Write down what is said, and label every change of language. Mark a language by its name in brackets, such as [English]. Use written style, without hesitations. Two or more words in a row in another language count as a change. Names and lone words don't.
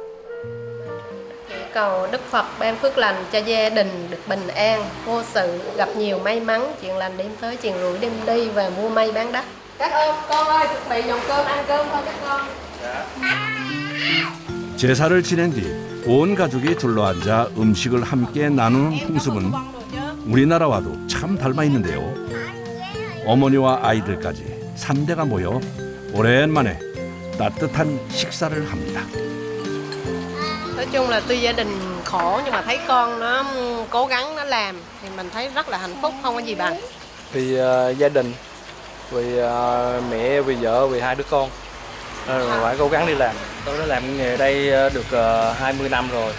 [Vietnamese] Cầu Đức Phật ban phước lành cho gia đình được bình an, vô sự, gặp nhiều may mắn, chuyện lành đêm tới, chuyện rủi đêm đi và mua may bán đắt. Các con ơi, chuẩn bị dòng cơm, ăn cơm thôi các con. [Korean] 제사를 지낸 뒤 온 가족이 둘러앉아 음식을 함께 나누는 풍습은 우리나라와도 참 닮아 있는데요. 어머니와 아이들까지 3대가 모여 오랜만에 따뜻한 식사를 합니다. [Vietnamese] Nói chung là tuy gia đình khổ nhưng mà thấy con nó cố gắng nó làm thì mình thấy rất là hạnh phúc, không có gì bằng. Vì gia đình, vì mẹ, vì vợ, vì hai đứa con. phải cố gắng đi làm. Tôi đã làm nghề đây được 20 năm rồi.